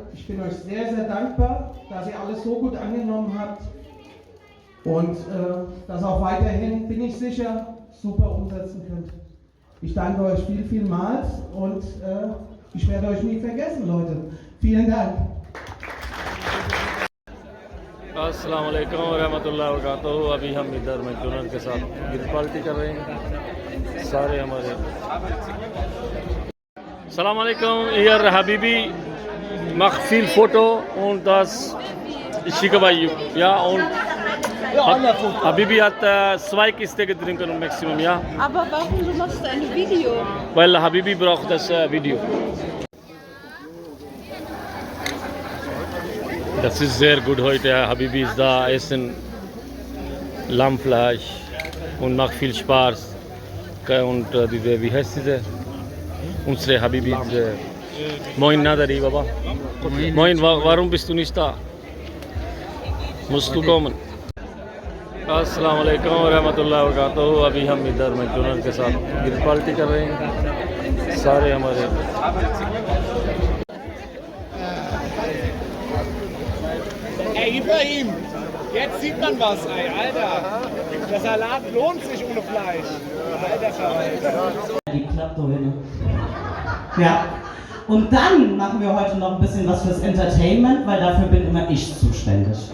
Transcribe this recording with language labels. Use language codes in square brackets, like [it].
[de] Ich bin euch sehr, sehr dankbar, dass ihr alles so gut angenommen habt und das auch weiterhin, bin ich sicher, super umsetzen könnt. Ich danke euch vielmals und ich werde euch nie vergessen, Leute. Vielen Dank. [hi] अस्सलाम वालेकुम रहमतुल्लाहि व बरकातहू। अभी हम इधर McDonald के साथ gift party कर रहे हैं सारे हमारे। [de] अस्सलाम वालेकुम, hier Habibi macht viel Foto und das schicke bei YouTube. Ja, und Habibi hat 2 Kisten getrunken im Maximum, ja. Aber warum du machst ein Video? Weil Habibi braucht das Video. Das ist sehr gut heute. Habibi ist da, essen Lammfleisch und macht viel Spaß. Und diese, wie heißt diese? Unsere Habibi. Moin Nadari, Baba. Moin, warum bist du nicht da? Musst du kommen. [hi] अस्सलाम वालेकुम रहमतुल्लाहि व बरकातहू। अभी हम इधर McDonald के साथ gift party कर रहे हैं सारे हमारे। [de] Ey, Ibrahim, jetzt sieht man was, ey, Alter. Der Salat lohnt sich ohne Fleisch. Alter Verwalter. Die klappt doch hin. Ja. Und dann machen wir heute noch ein bisschen was fürs Entertainment, weil dafür bin immer ich zuständig.